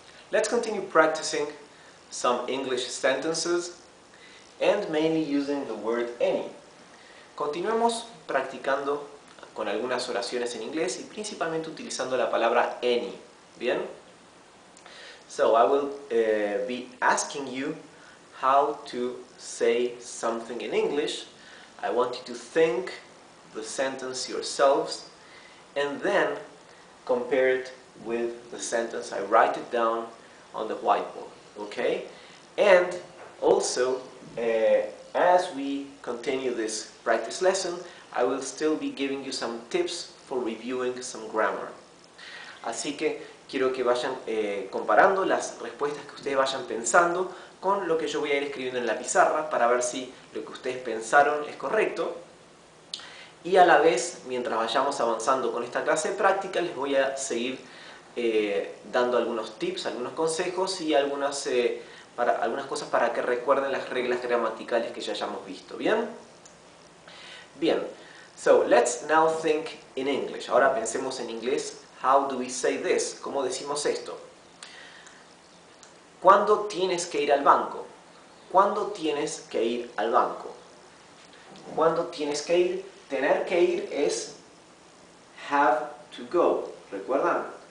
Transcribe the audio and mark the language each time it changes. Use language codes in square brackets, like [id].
[en] Let's continue practicing some English sentences and mainly using the word any. [es] Continuemos practicando con algunas oraciones en inglés y principalmente utilizando la palabra any. ¿Bien? [en] So I will be asking you how to say something in English. I want you to think the sentence yourselves and then compare it with the sentence. I write it down on the whiteboard, okay? And also, as we continue this practice lesson, I will still be giving you some tips for reviewing some grammar. [es] Así que quiero que vayan comparando las respuestas que ustedes vayan pensando con lo que yo voy a ir escribiendo en la pizarra para ver si lo que ustedes pensaron es correcto. Y a la vez, mientras vayamos avanzando con esta clase de práctica, les voy a seguir dando algunos tips, algunos consejos y algunas cosas para que recuerden las reglas gramaticales que ya hayamos visto. ¿Bien? Bien. [en] So, let's now think in English. [es] Ahora pensemos en inglés. [en] How do we say this? [es] ¿Cómo decimos esto? ¿Cuándo tienes que ir al banco? ¿Cuándo tienes que ir al banco? ¿Cuándo tienes que ir? Tener que ir es [en] have to go. [es] ¿Recuerdan?